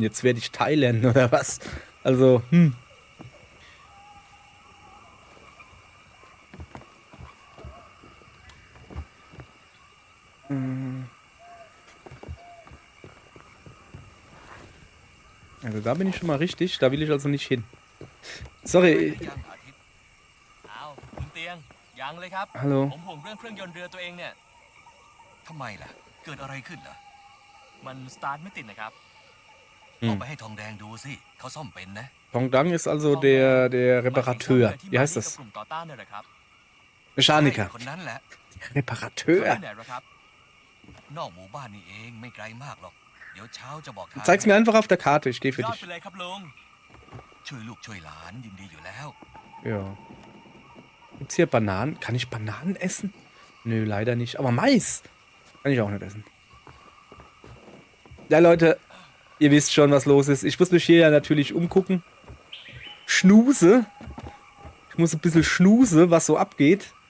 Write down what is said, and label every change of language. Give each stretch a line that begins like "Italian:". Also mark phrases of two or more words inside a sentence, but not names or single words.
German: Jetzt werde ich Thai lernen oder was? Also, Also da bin ich schon mal richtig, da will ich also nicht hin. Sorry.
Thai: อ้าวคุณเตียงยังเลยครับ
German: Hallo.
Thai: ผมห่วงเรื่องเครื่องยนต์เรือตัวเองเนี่ยทำไมล่ะ เกิดอะไรขึ้นล่ะ มันสตาร์ทไม่ติดนะครับ Hm. เอาไปให้ทองแดงดูสิ เขาซ่อมเป็นนะ
German: Pongdang ist also der Reparateur. Wie heißt das?
Thai: กลุ่มต่อต้านเนี่ยแหละครับ
German: Mechaniker.
Thai: คนนั้นแหละ
German: Reparateur.
Thai: ที่ไหนหรอครับ นอกหมู่บ้านนี่เองไม่ไกลมากหรอก เดี๋ยวเช้าจะบอกทาง
German: Zeig's mir einfach auf der Karte, ich gehe für
Thai: ยอด
German: dich.
Thai: ไปเลยครับลุง ช่วยลูกช่วยหลานยินดีอยู่แล้ว
German: Ja. Gibt's hier Bananen? Kann ich Bananen essen? Nö, leider nicht. Aber Mais kann ich auch nicht essen. Ja, Leute, ihr wisst schon, was los ist. Ich muss mich hier ja natürlich umgucken. Schnuse. Ich muss ein bisschen schnuse, was so abgeht.